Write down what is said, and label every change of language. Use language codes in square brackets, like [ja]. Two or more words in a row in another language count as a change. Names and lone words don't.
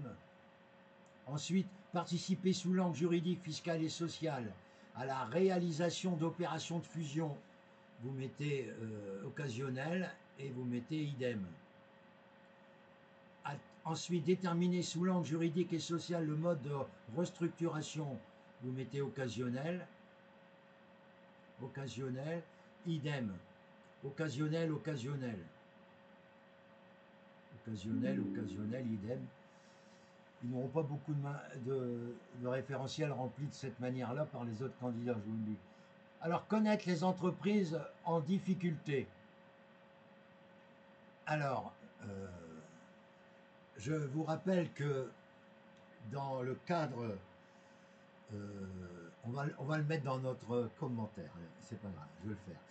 [fr] Ensuite, participer sous l'angle juridique, fiscal et social à la réalisation d'opérations de fusion, vous mettez occasionnel et vous mettez idem. Ensuite, déterminer sous l'angle juridique et social le mode de restructuration, vous mettez occasionnel, occasionnel, idem, occasionnel, occasionnel, occasionnel, occasionnel, idem. Ils n'auront pas beaucoup de référentiels remplis de cette manière-là par les autres candidats, je vous le dis. Alors, connaître les entreprises en difficulté. Alors, je vous rappelle que dans le cadre, on va le mettre dans notre commentaire, c'est pas grave, je vais le faire.